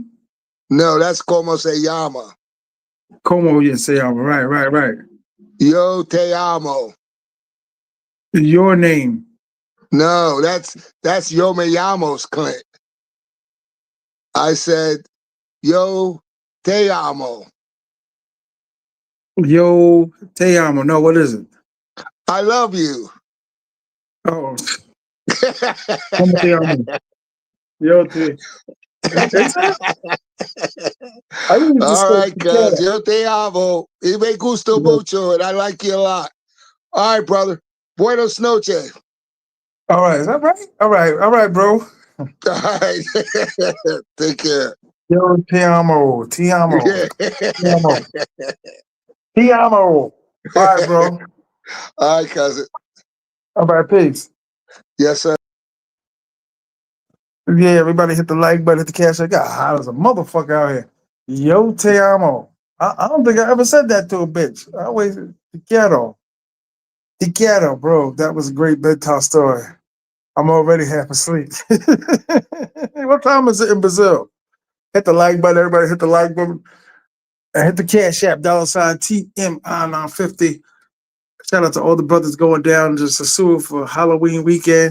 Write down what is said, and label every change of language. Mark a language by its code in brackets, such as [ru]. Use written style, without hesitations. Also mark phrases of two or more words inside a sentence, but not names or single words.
[en] No, that's [es] como se llama. [en] Como you say, right, right, right. [es] Yo te amo. [en] Your name. No, that's [es] yo me llamos, [en] Clint. I said, [es] yo te amo. Yo te amo. [en] No, what is it? I love you. [es] Oh, como te amo. Yo te. [en] Is that? I usually just All say right, cuz. tequila. [es] Yo te amo. Y me gusto [en] Yeah. mucho, and I like you a lot. All right, brother. [es] Buenos noches. [en] All right, is that right? All right, bro. All right. Take care. [es] Yo te amo. Te amo. Te amo. Te amo. [en] All right, bro. All right, cousin. All right, peace. Yes, sir. Yeah, everybody hit the like button, hit the cash. I got hot as a motherfucker out here. Yo, T.M.I. I don't think I ever said that to a bitch. I always, [es] te quiero. Te quiero, bro. [en] That was a great bedtime story. I'm already half asleep. What time is it in Brazil? Hit the like button, everybody hit the like button. And hit the cash app, $ TMI 950. Shout out to all the brothers going down to sosua for Halloween weekend.